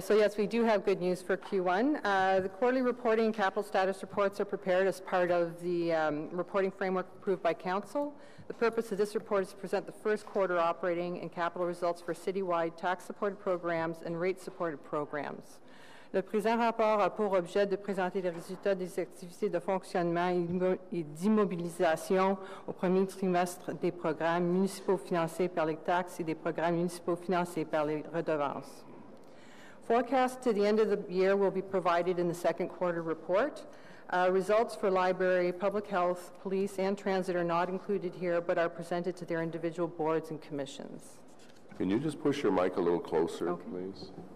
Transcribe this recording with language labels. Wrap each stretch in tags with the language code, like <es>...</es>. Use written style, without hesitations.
<en>So yes, we do have good news for Q1. The quarterly reporting and capital status reports are prepared as part of the reporting framework approved by Council. The purpose of this report is to present the first quarter operating and capital results for citywide tax-supported programs and rate-supported programs.</en> <fr>Le présent rapport a pour objet de présenter les résultats des activités de fonctionnement et d'immobilisation au premier trimestre des programmes municipaux financés par les taxes et des programmes municipaux financés par les redevances.</fr> <en>Forecasts to the end of the year will be provided in the second quarter report. Results for library, public health, police, and transit are not included here, but are presented to their individual boards and commissions. Can you just push your mic a little closer, please?</en>